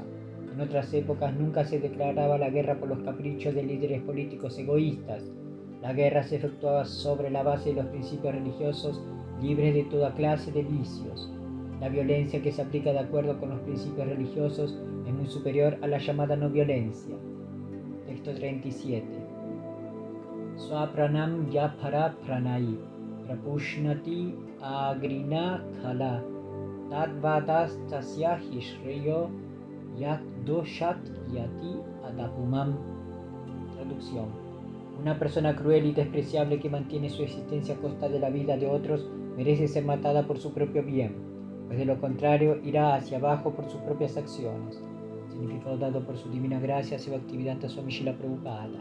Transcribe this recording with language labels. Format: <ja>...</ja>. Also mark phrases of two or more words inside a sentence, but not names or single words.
<es>En otras épocas nunca se declaraba la guerra por los caprichos de líderes políticos egoístas. La guerra se efectuaba sobre la base de los principios religiosos libres de toda clase de vicios. La violencia que se aplica de acuerdo con los principios religiosos es muy superior a la llamada no violencia. Texto 37.</es> <sa>स्वप्राणान् यः परप्राणैः प्रपुष्णात्यघृणः खलः तद्वधस्तस्य हि श्रेयो यद्दोषाद्यात्यधः पुमान्.</sa> <es>Traducción. Una persona cruel y despreciable que mantiene su existencia a costa de la vida de otros merece ser matada por su propio bien, pues de lo contrario irá hacia abajo por sus propias acciones. Significado dado por su divina gracia, Bhaktivedanta Swami Srila Prabhupada.</es>